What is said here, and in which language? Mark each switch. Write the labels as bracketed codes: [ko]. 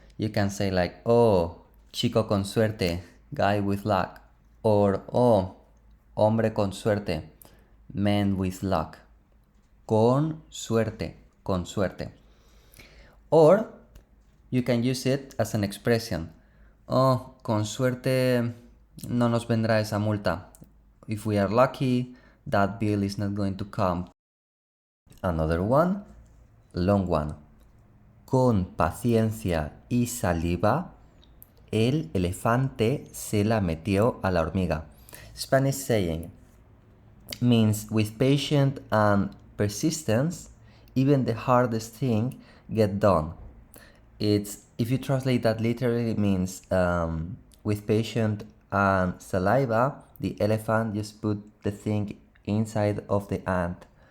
[en] You can say like, oh, [es] chico con suerte, [en] guy with luck. Or, oh, [es] hombre con suerte, [en] man with luck. [es] Con suerte, con suerte. [en] Or you can use it as an expression. [es] Oh, con suerte no nos vendrá esa multa. [en] If we are lucky, that bill is not going to come. Another one, long one. [es] Con paciencia y saliva, el elefante se la metió a la hormiga. [en] Spanish saying means with patience and persistence, even the hardest thing get done. It's, if you translate that literally, it means with patience and saliva, the elephant just put the thing inside of the ant.